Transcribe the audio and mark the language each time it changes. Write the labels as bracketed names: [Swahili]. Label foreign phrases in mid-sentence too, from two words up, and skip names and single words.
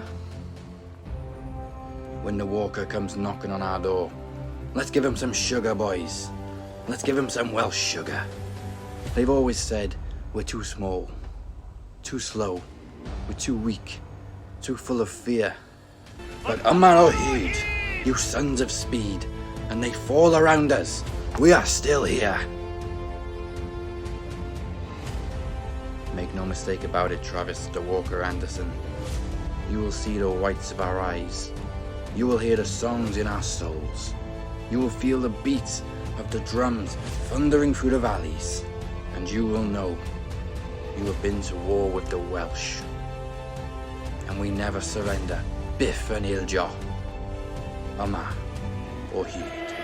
[English] When the walker comes knocking on our door, let's give him some sugar, boys. Let's give him some Welsh sugar. They've always said we're too small, too slow, we're too weak, too full of fear. [Welsh] But yma o hyd, [English] you sons of speed, and they fall around us. We are still here. Make no mistake about it, Travis the Walker Anderson. You will see the whites of our eyes. You will hear the songs in our souls. You will feel the beats of the drums thundering through the valleys. And you will know you have been to war with the Welsh. And we never surrender. [Welsh] Biff and Ilja. Yma o hyd.